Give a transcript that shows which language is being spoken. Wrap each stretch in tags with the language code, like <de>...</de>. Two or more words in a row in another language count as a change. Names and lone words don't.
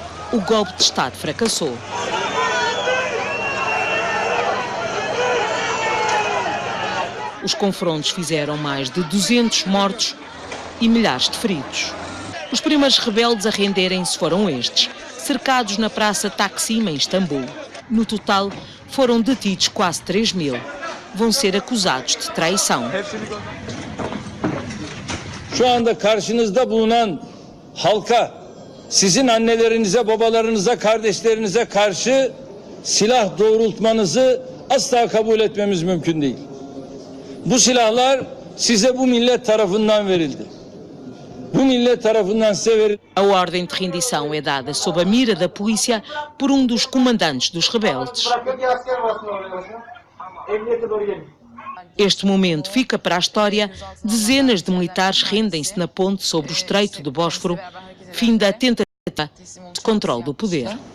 <pt>O golpe de Estado fracassou. Os confrontos fizeram mais de 200 mortos e milhares de feridos. Os primeiros rebeldes a renderem-se foram estes, cercados na praça Taksim, em Istambul. No total, foram detidos quase 3.000. Vão ser acusados de traição.</pt> <tr>Şu anda karşınızda bulunan halka, sizin annelerinize, babalarınıza, kardeşlerinize karşı silah doğrultmanızı asla kabul etmemiz mümkün değil. Bu silahlar size bu millet tarafından verildi. Bu millet tarafından size verildi.</tr> <pt>A ordem de rendição é dada sob a mira da polícia por um dos comandantes dos rebeldes. Este momento fica para a história. Dezenas de militares rendem-se na ponte sobre o estreito do Bósforo, fim da tentativa de controle do poder.</pt>